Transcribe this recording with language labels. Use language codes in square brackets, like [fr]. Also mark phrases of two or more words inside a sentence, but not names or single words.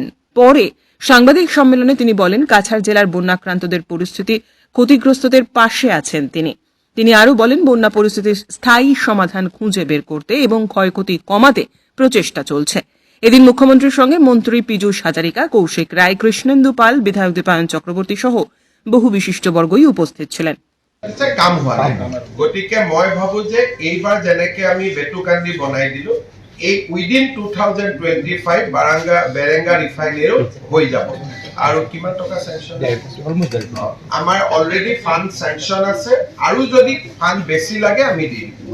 [bn] পরে সাংবাদিক সম্মেলনে তিনি বলেন, কাছাড় জেলার বন্যাক্রান্তদের পরিস্থিতি ক্ষতিগ্রস্তদের পাশে আছেন তিনি আরও বলেন, বন্যা পরিস্থিতির স্থায়ী সমাধান খুঁজে বের করতে এবং ক্ষয়ক্ষতি কমাতে প্রচেষ্টা চলছে। এদিন মুখ্যমন্ত্রীর সঙ্গে মন্ত্রী পীযূষ হাজারিকা, কৌশিক রায়, কৃষ্ণেন্দু পাল, বিধায়ক দীপায়ন চক্রবর্তী সহ বহু বিশিষ্টবর্গই উপস্থিত ছিলেন। [as] কাম হোৱা নাই, গতিকে মই ভাবো যে এইবাৰ যেনেকে আমি বেটুকান্দি বনাই দিলো, এই উইদিন 2025 বেৰেঙ্গা ৰিফাইনেৰী হৈ যাব। আৰু কিমান টকা স্যাংচন আমাৰ [en] already fund sanction [as] আছে, আৰু যদি ফান্ড বেছি লাগে আমি দিম।